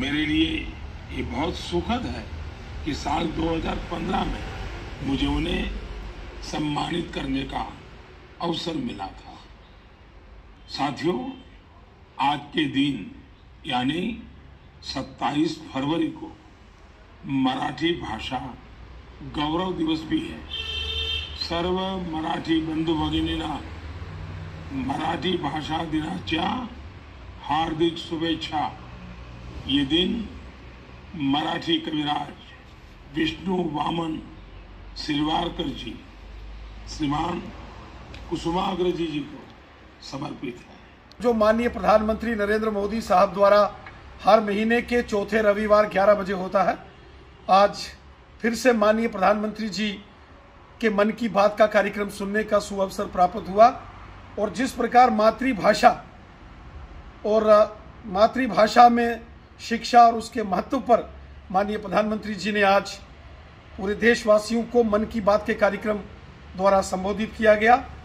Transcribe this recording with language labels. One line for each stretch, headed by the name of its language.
Hindi: मेरे लिए ये बहुत सुखद है कि साल 2015 में मुझे उन्हें सम्मानित करने का अवसर मिला था। साथियों, आज के दिन यानी 27 फरवरी को मराठी भाषा गौरव दिवस भी है।
Marathi: सर्व मराठी बंधू भगिनींना मराठी भाषा दिनाच्या हार्दिक शुभेच्छा।
Hindi: ये दिन मराठी कविराज विष्णु वामन शिरवारकर जी, श्रीमान कुसुमाग्रज जी को समर्पित है। जो माननीय प्रधानमंत्री नरेंद्र मोदी साहब द्वारा हर महीने के चौथे रविवार 11 बजे होता है, आज फिर से माननीय प्रधानमंत्री जी के मन की बात का कार्यक्रम सुनने का सुअवसर प्राप्त हुआ और जिस प्रकार मातृभाषा और मातृभाषा में शिक्षा और उसके महत्व पर माननीय प्रधानमंत्री जी ने आज पूरे देशवासियों को मन की बात के कार्यक्रम द्वारा संबोधित किया गया।